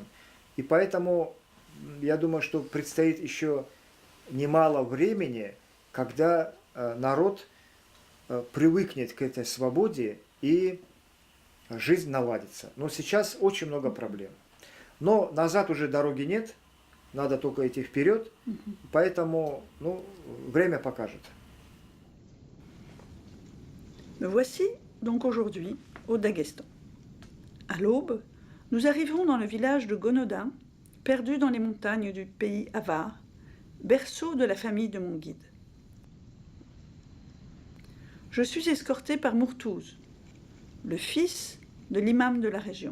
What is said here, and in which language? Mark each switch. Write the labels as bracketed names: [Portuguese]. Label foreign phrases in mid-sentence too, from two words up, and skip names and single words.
[Russian] И поэтому я думаю, что предстоит еще немало времени, когда народ привыкнет к этой свободе и жизнь наладится. Но сейчас очень много проблем. Но назад уже дороги нет, надо только идти вперед, поэтому время покажет. [French] Me voici donc aujourd'hui au Daghestan. À l'aube, nous arrivons dans le village de Gonoda, perdu dans les montagnes du pays Avar, berceau de la famille de mon guide. Je suis escortée par Mourtouz, le fils de l'imam de la région.